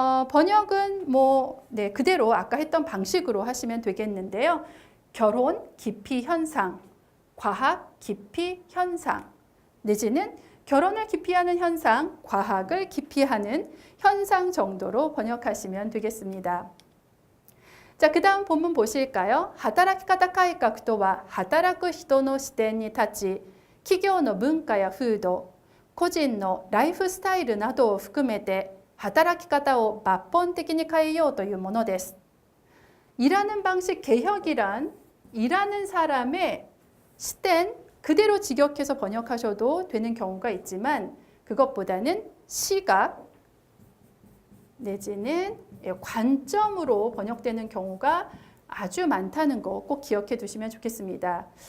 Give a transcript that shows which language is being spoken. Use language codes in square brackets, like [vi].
[ko] 번역은 그대로 아까 했던 방식으로 하시면 되겠는데요. 결혼 기피 현상, 과학 기피 현상, 내지는 결혼을 기피하는 현상, 과학을 기피하는 현상 정도로 번역하시면 되겠습니다. 자, 그 다음 본문 보실까요? [ja] 働き方改革とは働く人の視点に立ち、企業の文化や風土、個人のライフスタイルなどを含めて働き方を抜本的に変えようというものです。 [ko] 일하는 방식 개혁이란 일하는 사람의 시된 그대로 직역해서 번역하셔도 되는 경우가 있지만 그것보다는 시각 내지는 관점으로 번역되는 경우가 아주 많다는 거 꼭 기억해 두시면 좋겠습니다.